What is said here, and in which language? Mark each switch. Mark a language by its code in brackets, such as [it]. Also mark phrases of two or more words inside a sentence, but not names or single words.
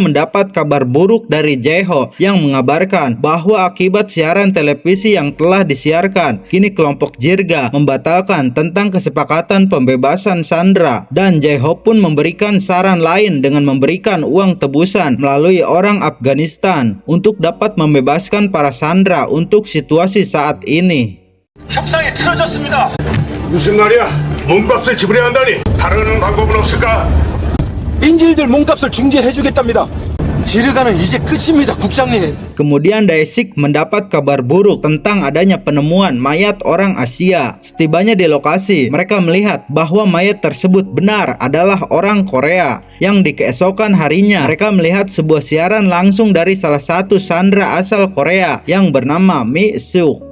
[id] mendapat kabar buruk dari Jaiho yang mengabarkan bahwa akibat siaran televisi yang telah disiarkan, kini kelompok Jirga membatalkan tentang kesepakatan pembebasan sandera, dan Jaiho pun memberikan saran lain dengan memberikan uang tebusan melalui orang Afghanistan untuk dapat membebaskan para sandera untuk situasi saat ini. [ko] 협상이 틀어졌습니다. 무슨 말이야? 몸값을 지불해야 한다니 다른 방법은 없을까? 인질들 몸값을 중재해주겠답니다. 지르가는 이제 끝입니다, 국장님. [id] Kemudian Daisik mendapat kabar buruk tentang adanya penemuan mayat orang Asia. Setibanya di lokasi, mereka melihat bahwa mayat tersebut benar adalah orang Korea. Yang di keesokan harinya, mereka melihat sebuah siaran langsung dari salah satu sandera asal Korea yang bernama Mi Suk.